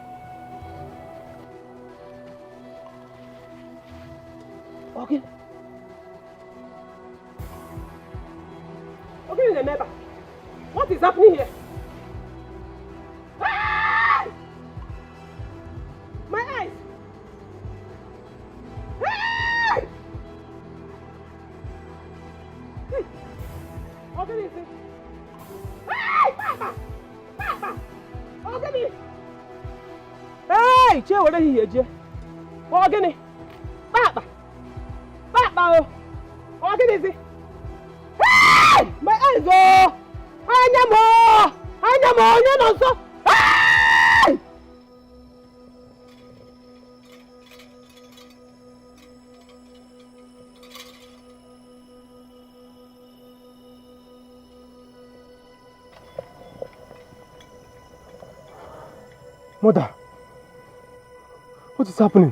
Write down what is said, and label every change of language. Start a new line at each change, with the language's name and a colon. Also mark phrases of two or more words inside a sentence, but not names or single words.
English: Ogene. Ogene, remember. What is happening here? My eyes! Ogene, Papa! Ogene! Hey, che, what are you here? Ogene! Papa! Ogene, is it? Hey! My eyes, oh! Anyamo, you know so. Hey! Mother, what is happening?